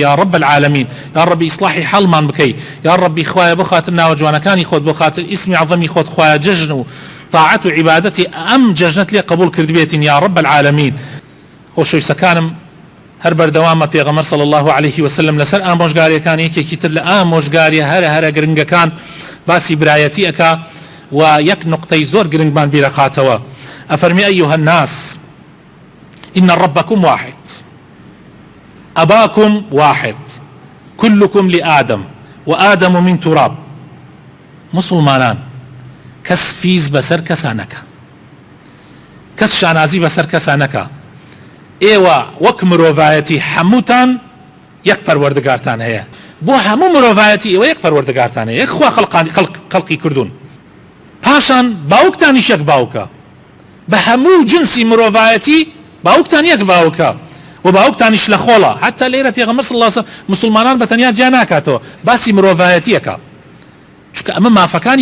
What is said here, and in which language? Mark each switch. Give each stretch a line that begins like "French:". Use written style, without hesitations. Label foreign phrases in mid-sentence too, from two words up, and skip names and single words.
Arabic: یا ڕەب العالەمین یا ڕەبی
Central Kurdish: ئیسلاحی حەڵمان بکەی
Arabic: یا ڕەبی
Central Kurdish: خوایە بۆ خاتر ناوە جوانەکانی خۆت بۆ خاتر ئیسمی عەظەمی خۆت خوایە جەژن و طاعت و عیبادەتی ئەم جەژنەت لێ قبول کردبێتین
Arabic: یا ڕەب العالەمین
Central Kurdish: خۆشەویستەکانم هەر بەردەوامە پێغەمبەر
Arabic: صلی الله عليه وسلم
Central Kurdish: لەسەر ئامۆژگاریەکان یەکێکی تر لە ئامۆژگاریە هەرە گرنگەکان باسی برایەتی ئەکا و یەک نقطەی زۆر گرنگمان بیرەخاتەوە ئەفەرمی
Arabic: ئەیها الناس إن ربكم واحد أباكم واحد كلكم لآدم وآدم من تراب
Central Kurdish: مسلمانان کەس فیز بەسەر کەسا نەکا کەس شانازی بەسەر کەسا نەکا ئێوە وەک مرۆڤایەتی هەمووتان یەک پەروەردگارتان هەیە بۆ هەموو مرۆڤایەتی ئێوە یەک پەروەردگارتان هەیە یەک خوا خەڵقی کردوون پاشان باوکتانیش یەک باوکە بە هەموو جنسی مرۆڤایەتی باوکتان یەک باوکە و باوکتانیش لە خۆڵە حتا لێرە پێغەمبەر
Arabic: صلی الله علیه وسلم
Central Kurdish: مسلمانان بەتەنیا جیا ناکاتەوە باسی مرۆڤایەتیەکە چونکە ئەمە مافەکانی